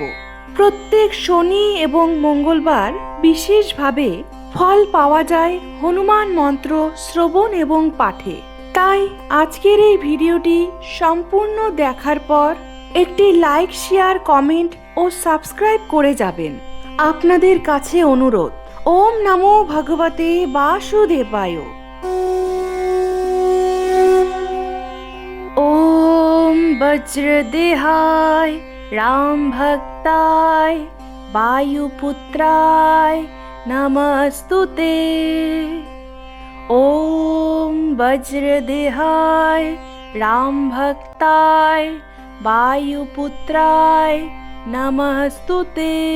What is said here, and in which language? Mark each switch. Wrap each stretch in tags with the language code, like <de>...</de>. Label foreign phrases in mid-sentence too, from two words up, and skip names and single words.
<bn>প্রত্যেক শনি এবং মঙ্গলবার বিশেষভাবে ফল পাওয়া যায় হনুমান মন্ত্র শ্রবণ এবং পাঠে। তাই আজকের এই ভিডিওটি সম্পূর্ণ দেখার পর একটি লাইক, শেয়ার, কমেন্ট ও সাবস্ক্রাইব করে যাবেন। আপনাদের কাছে অনুরোধ।</bn> <sa>ওম নমো ভগবতে বাসুদেবায়। ওম বজ্রদেহায় রাম ভক্তায় বায়ুপুত্রায় নমস্তুতে। ওম বজ্রদেহায় রাম ভক্তায় বায়ুপুত্রায় নমস্তুতে।</sa>